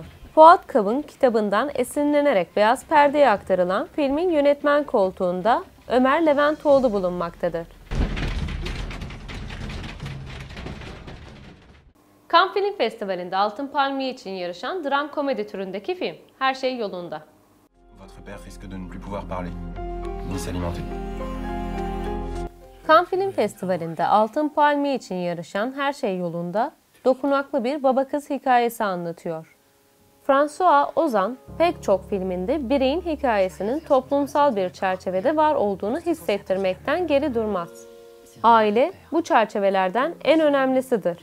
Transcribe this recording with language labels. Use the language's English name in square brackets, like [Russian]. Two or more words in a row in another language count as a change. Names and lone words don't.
[Turkish] Fuat Kav'ın kitabından esinlenerek beyaz perdeye aktarılan filmin yönetmen koltuğunda Ömer Leventoğlu bulunmaktadır. Cannes Film Festivali'nde Altın Palmiye için yarışan dram komedi türündeki film Her Şey Yolunda. [French] Votre père risque de ne plus pouvoir parler, ni s'alimenter. [Turkish] Cannes Film Festivali'nde Altın Palmiye için yarışan Her Şey Yolunda dokunaklı bir baba kız hikayesi anlatıyor. François Ozon pek çok filminde bireyin hikayesinin toplumsal bir çerçevede var olduğunu hissettirmekten geri durmaz. Aile bu çerçevelerden en önemlisidir.